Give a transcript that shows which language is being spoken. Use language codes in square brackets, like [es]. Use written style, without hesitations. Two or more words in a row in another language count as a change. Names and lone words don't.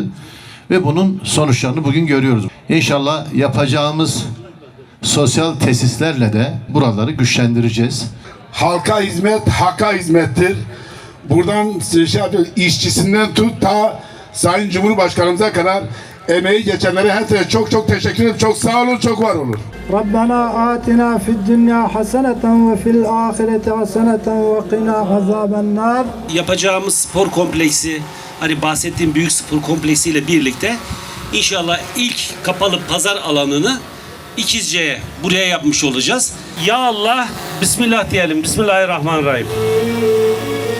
[tr] Ve bunun sonuçlarını bugün görüyoruz. İnşallah yapacağımız sosyal tesislerle de buraları güçlendireceğiz. Halka hizmet, hakka hizmettir. Buradan işçisinden tut ta Sayın Cumhurbaşkanımıza kadar emeği geçenlere her sene çok çok teşekkür ederim. Çok sağ olun, çok var olun. [ar] ربنا آتنا في الدنيا حسنة وفي الآخرة حسنة وقنا عذاب النار. [tr] Yapacağımız spor kompleksi, hani bahsettiğim büyük spor kompleksiyle birlikte inşallah ilk kapalı pazar alanını İkizce'ye buraya yapmış olacağız. [ar] يا الله, [tr] Bismillah diyelim. Bismillahirrahmanirrahim.